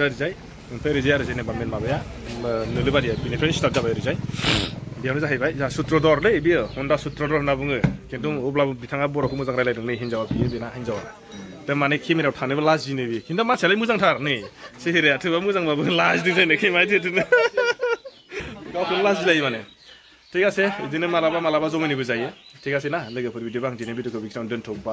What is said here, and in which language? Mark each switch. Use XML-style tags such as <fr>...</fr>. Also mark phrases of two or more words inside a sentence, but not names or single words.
<brx>ओरैजाय ओमफ्राय ओरैजाय आरो जेनेबा मेन माबाया नोलोबारिया बेनिफ्रायनो स्टार्ट जाबाय ओरैजाय बेयावनो जाहैबाय जोंहा सुत्रधरलै बियो हन्दा सुत्रधर होनना बुङो खिन्थु अब्लाबो बिथाङा बर'खौ मोजां रायलायदों नै हिन्जावा बियो बेना हिन्जावा दा माने केमेरायाव थानोबो लाजिनो बियो खिन्थु मानसियालाय मोजांथार नै सेहेराया थोबा मोजांबाबो लाजिदों जानो केमेरा देरदों गावखौनो लाजिलायो माने</brx> <as>ঠিক আছে</as> <brx>बिदिनो मालाबा जमायनोबो जायो</brx> <as>ঠিক আছে</as> <brx>ना लोगोफोर बिदिबा आं दिनै भिडिअखौ बेखिनियावनो दोनथ'बाय</brx>